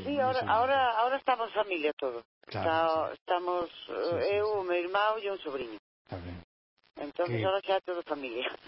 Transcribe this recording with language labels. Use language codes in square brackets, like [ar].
[es] Sí, ahora estamos familia todo. Claro, [gl] estamos eu, o meu irmão e un sobrinho. Está ben. Entonces, ahora xa todo familia.